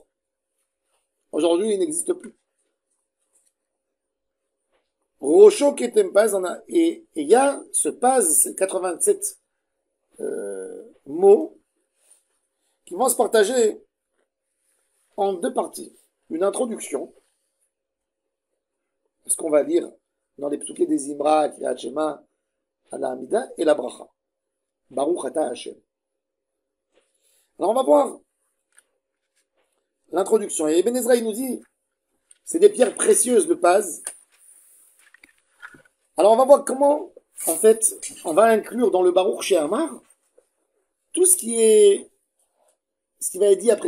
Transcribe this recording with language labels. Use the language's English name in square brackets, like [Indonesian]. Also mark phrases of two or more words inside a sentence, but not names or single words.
[French] Aujourd'hui, il n'existe plus. [Hebrew] ראשו כתם פז, [French] et il y a ce Paz, c'est 87 mots qui vont se partager en deux parties. Une introduction, ce qu'on va lire dans les psuké des Imra, Kriyat Shema, Ala Hamida, et la bracha. [Hebrew] ברוך אתה השם. [French] Alors on va voir l'introduction. Et Ibn Ezra, il nous dit, c'est des pierres précieuses, le Paz. Alors on va voir comment, en fait, on va inclure dans le Baruch She'amar tout ce qui va être dit après.